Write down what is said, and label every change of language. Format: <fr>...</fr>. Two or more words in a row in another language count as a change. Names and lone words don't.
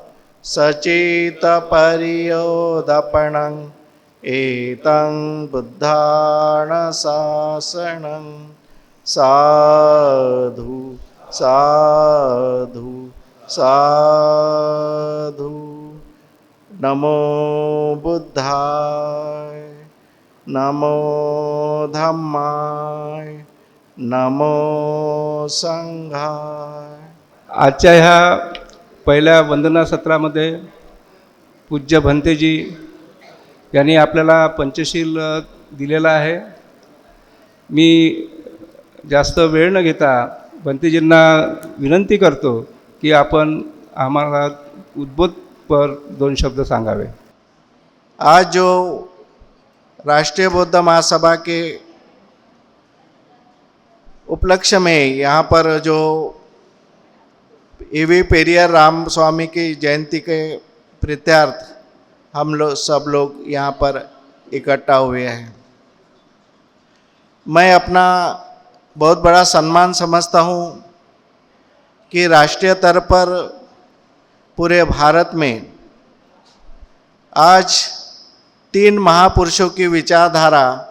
<pi>सचेतपर्योदपणं एतं बुद्धानुशासनं साधु साधु साधु। नमो बुद्धाय, नमो धम्माय, नमो संघाय।</pi> <mr>आजच्या ह्या पहिल्या वंदना सत्रामध्ये पूज्य भंतेजी यांनी आपल्याला पंचशील दिलेला आहे। मी जास्त वेळ न घेता भंतेजींना विनंती करतो की आपण आम्हाला उद्बोधपर 2 शब्द सांगावे।</mr> <hi>आज जो राष्ट्रीय बौद्ध महासभा के उपलक्ष्य में यहाँ पर जो ए.वी. पेरियर राम स्वामी की जयंती के प्रीत्यार्थ हम लोग सब लोग यहाँ पर इकट्ठा हुए हैं, मैं अपना बहुत बड़ा सम्मान समझता हूँ कि राष्ट्रीय स्तर पर पूरे भारत में आज 3 महापुरुषों की विचारधारा</hi>